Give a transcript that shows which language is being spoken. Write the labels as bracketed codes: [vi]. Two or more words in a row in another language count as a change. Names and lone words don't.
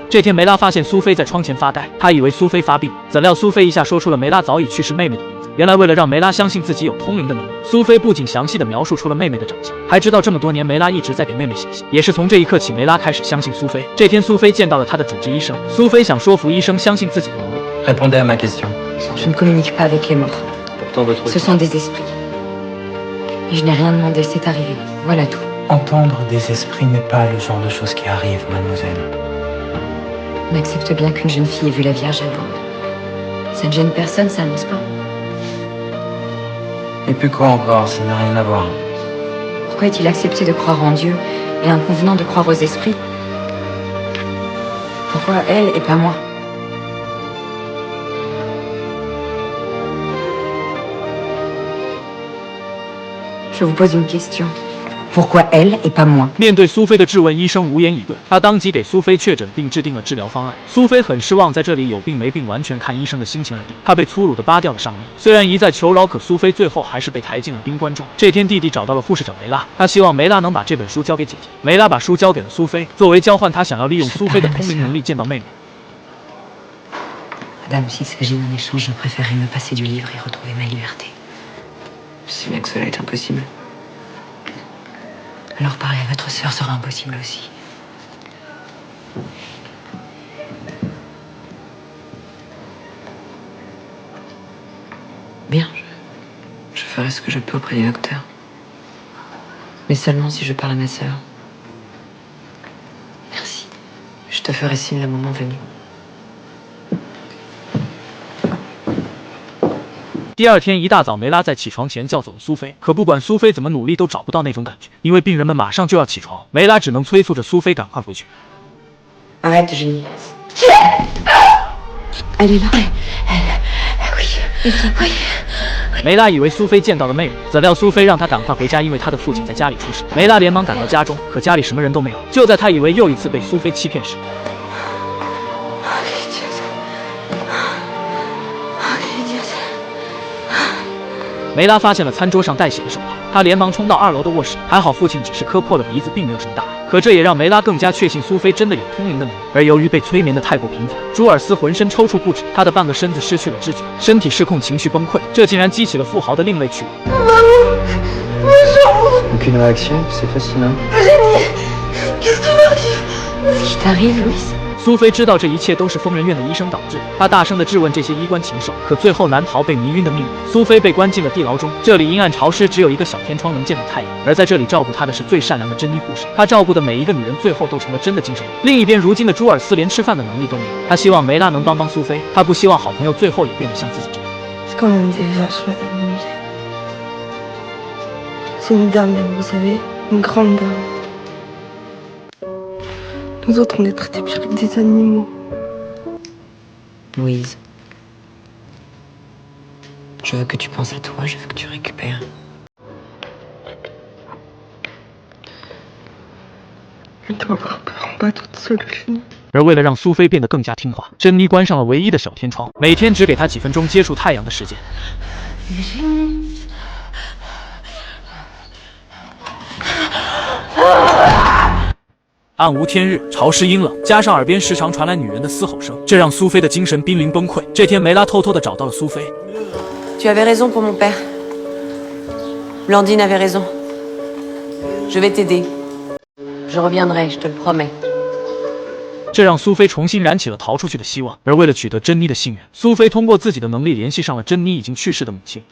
[zh] 这天，梅拉发现苏菲在窗前发呆，她以为苏菲发病，怎料苏菲一下说出了梅拉早已去世妹妹的名字。原来为了让梅拉相信自己有通灵的能力，苏菲不仅详细的描述出了妹妹的长相，还知道这么多年梅拉一直在给妹妹写信。也是从这一刻起，梅拉开始相信苏菲。这天，苏菲见到了她的主治医生，苏菲想说服医生相信自己的能力。 [fr] Répondez à ma question. Je ne communique pas avec les morts. Pourtant, votre... Ce sont des esprits. Et je n'ai rien demandé, c'est arrivé. Voilà tout. Entendre des esprits n'est pas le genre de choses qui arrivent, mademoiselle. On accepte bien qu'une jeune fille ait vu la Vierge avant. Ça ne gêne personne, ça, n'est-ce pas? Et puis quoi encore, ça n'a rien à voir. Pourquoi est-il accepté de croire en Dieu et inconvenant de croire aux esprits? Pourquoi elle et pas moi? Je vous pose une question. Pourquoi elle et pas moi? [zh] 面对苏菲的质问，医生无言以对。他当即给苏菲确诊并制定了治疗方案。苏菲很失望，在这里有病没病完全看医生的心情而定。他被粗鲁地扒掉了上衣，虽然一再求饶，可苏菲最后还是被抬进了冰棺中。这天，弟弟找到了护士长梅拉，他希望梅拉能把这本书交给姐姐。梅拉把书交给了苏菲，作为交换，他想要利用苏菲的通灵能力见到妹妹。 [fr] Madame, s'il s'agit d'un échange, je préférerais me passer du livre et retrouver ma liberté. Je sais bien que cela est impossible. Alors parler à votre sœur sera impossible aussi. Bien, je ferai ce que je peux auprès du docteur. Mais seulement si je parle à ma sœur. Merci. Je te ferai signe le moment venu. [zh] 第二天一大早，梅拉在起床前叫走了苏菲，可不管苏菲怎么努力，都找不到那种感觉，因为病人们马上就要起床，梅拉只能催促着苏菲赶快回去。 [fr] Arrête, Jenny. Elle est là. Oui. Oui. [zh] 梅拉以为苏菲见到了妹妹，怎料苏菲让她赶快回家，因为她的父亲在家里出事。梅拉连忙赶到家中，可家里什么人都没有。就在她以为又一次被苏菲欺骗时，梅拉发现了餐桌上带血的手套，她连忙冲到2楼的卧室，还好父亲只是磕破了鼻子，并没有什么大碍。可这也让梅拉更加确信苏菲真的有通灵的能力。而由于被催眠的太过频繁，朱尔斯浑身抽搐不止，他的半个身子失去了知觉，身体失控，情绪崩溃，这竟然激起了富豪的另类趣味。 [fr] Aucune réaction, c'est fascinant. Qu'est-ce qui t'arrive, Louise? [zh] 苏菲知道这一切都是疯人院的医生导致，她大声地质问这些医官禽兽，可最后难逃被迷晕的命运。苏菲被关进了地牢中，这里阴暗潮湿，只有一个小天窗能见到太阳。而在这里照顾她的是最善良的珍妮护士，她照顾的每一个女人最后都成了真的精神病。另一边，如今的朱尔斯连吃饭的能力都没有，他希望梅拉能帮苏菲，他不希望好朋友最后也变得像自己这样。 [fr] C'est quand même déjà chouette à m'amuser. C'est une dame, vous savez, une grande dame. Nous autres, on est traités pire que des animaux. Louise. Je veux que tu penses à toi, je veux que tu récupères. Je dois avoir peur en bas toute seule, Jenny. [zh] 而为了让苏菲变得更加听话，珍妮关上了唯一的小天窗，每天只给她几分钟接触太阳的时间。暗无天日，潮湿阴冷，加上耳边时常传来女人的嘶吼声，这让苏菲的精神濒临崩溃。这天，梅拉偷偷地找到了苏菲。 [fr] Tu avais raison pour mon père. Blandine avait raison. Je vais t'aider. Je reviendrai, je te le promets. [zh] 这让苏菲重新燃起了逃出去的希望。而为了取得珍妮的信任，苏菲通过自己的能力联系上了珍妮已经去世的母亲。